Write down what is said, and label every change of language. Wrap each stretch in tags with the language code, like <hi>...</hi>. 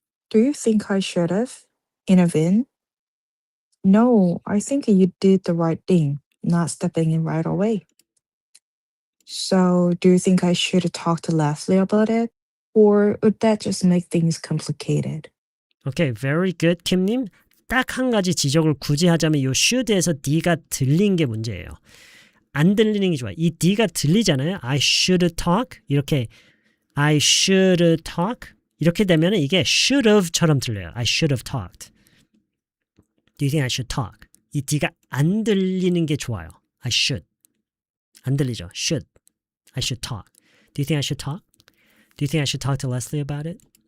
<en>Do you think I should have intervened? No, I think you did the right thing, not stepping in right away. So, do you think I should talk to Leslie about it? Or would that just make things complicated? Okay, very good, 킴님.</en> <ko>딱 한 가지 지적을 굳이 하자면 이 should에서 D가 들린 게 문제예요. 안 들리는 게 좋아요. 이 D가 들리잖아요.</ko> <en>I should talk. 이렇게 I should talk.</en> <ko>이렇게 되면 이게 should have처럼 들려요.</ko> <en>I should have talked. Do you think I should talk?</en> <ko>이 D가 안 들리는 게 좋아요.</ko> <en>I should.</en> <ko>안 들리죠?</ko> <en>Should. I should talk. Do you think I should talk? Do you think I should talk to Leslie about it?</en>